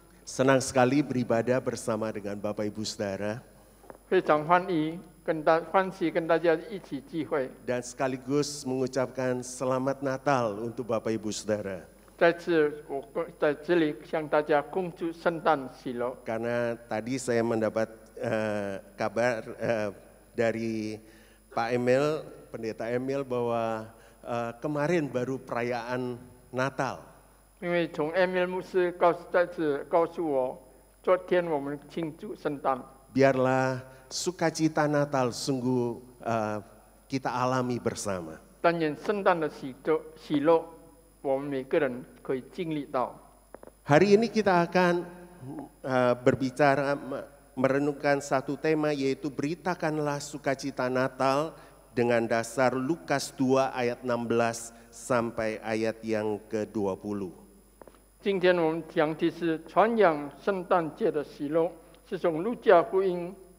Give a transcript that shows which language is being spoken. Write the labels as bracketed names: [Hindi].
[Indonesian] Senang sekali beribadah bersama dengan Bapak Ibu Saudara. [Chinese] 非常欢喜跟大家一起聚会。 [Indonesian] Dan sekaligus mengucapkan selamat Natal untuk Bapak Ibu Saudara. [Chinese] 再次，我在这里向大家恭祝圣诞喜乐。 [Indonesian] Karena tadi saya mendapat kabar dari Pak Emil, Pendeta Emil, bahwa kemarin baru perayaan Natal. [Chinese] 因为从 Emil 牧师再次告诉我，昨天我们庆祝圣诞。 [Indonesian] Biarlah sukacita Natal sungguh kita alami bersama. [Chinese] 但愿圣诞的喜乐，我们每个人可以经历到。 [Indonesian] Hari ini kita akan berbicara, merenungkan satu tema, yaitu beritakanlah sukacita Natal dengan dasar Lukas 2 ayat 16 sampai ayat yang ke-20. [Chinese] 今天我们讲的是传扬圣诞节的喜乐，是从路加福音